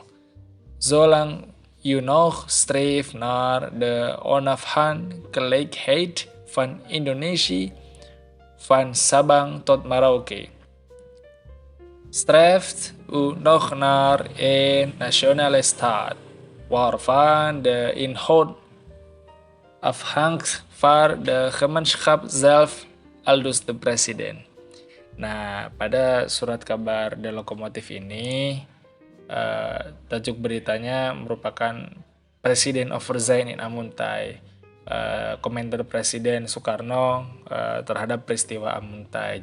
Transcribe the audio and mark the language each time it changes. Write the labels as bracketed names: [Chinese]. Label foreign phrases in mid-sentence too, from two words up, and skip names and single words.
[Dutch] Zolang je nog streeft naar de onafhankelijkheid van Indonesië, van Sabang tot Merauke, streeft u nog naar een nationale staat, waarvan de inhoud afhangt van de gemeenschap zelf, aldus de presiden. [Indonesian] Nah, pada surat kabar The Lokomotif ini, tajuk beritanya merupakan Presiden Overzijn in Amuntai, komentar Presiden Soekarno terhadap peristiwa Amuntai.